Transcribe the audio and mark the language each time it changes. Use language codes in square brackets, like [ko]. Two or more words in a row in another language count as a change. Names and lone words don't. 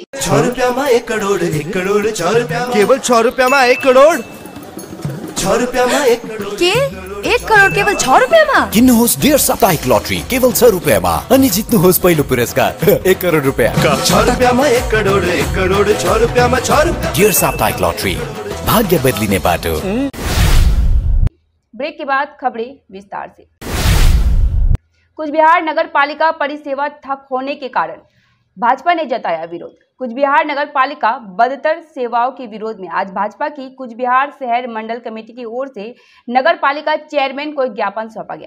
[ne] 6 रुपैयाँमा 1 करोड, 1 करोड 6 रुपैयाँमा, केवल 6 रुपैयाँमा 1 करोड, 6 रुपैयाँमा 1 करोड। के 1 करोड केवल 6 रुपैयाँमा? किन्नुहोस् डेढ साप्ताहिक लटरी केवल 6 रुपैयाँमा अनि जित्नुहोस् पहिलो पुरस्कार 1 करोड रुपैयाँ। 6 रुपैयाँमा 1 करोड, 1 करोड 6 रुपैयाँमा 6 रुपैयाँ। डेढ साप्ताहिक लटरी, भाग्य बदलिने बाटो। [hi] ब्रेक के बाद खबरें विस्तार से। कुछ बिहार नगर पालिका परिसेवा ठप होने के कारण भाजपा ने जताया विरोध। कुछ बिहार नगर पालिका बदतर सेवाओं के विरोध में आज भाजपा की कुछ बिहार शहर मंडल कमेटी की ओर से नगर पालिका चेयरमैन को एक ज्ञापन सौंपा गया।